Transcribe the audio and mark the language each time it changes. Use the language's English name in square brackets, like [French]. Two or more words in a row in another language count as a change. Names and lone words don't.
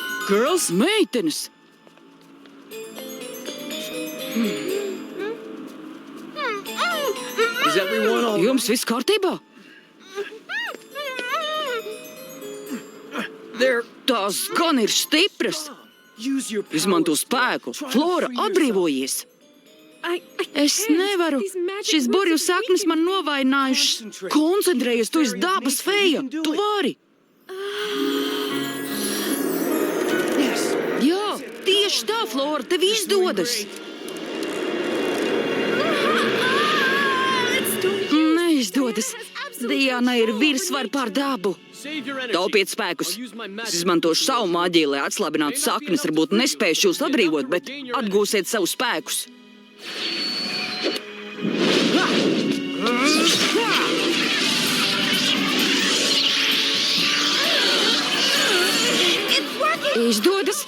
[English] girls? [Latvian] Meitenes! [English] Is everyone all [Latvian] Jums viss kārtībā? [English] there? [Latvian] Tās gan ir stipras! [English] Use your power. [Latvian] Izmanto spēku. Flora, atbrīvojies! Es nevaru. Šis burju saknes man novainājušas. Koncentrējies, tu esi dabas feja. Tu vari. [English] Yes. [Latvian] Jā, tieši tā, Flora, tev izdodas. Neizdodas. Diana ir virsvar pār dabu. [English] Save your energy. [Latvian] Taupiet spēkus. [English] I'll use my [Latvian] Es [English] magic. [Latvian] izmantošu savu maģiju, lai atslābinātu saknes. Varbūt nespēšu jūs atbrīvot, bet atgūsiet savus spēkus. Izdodas.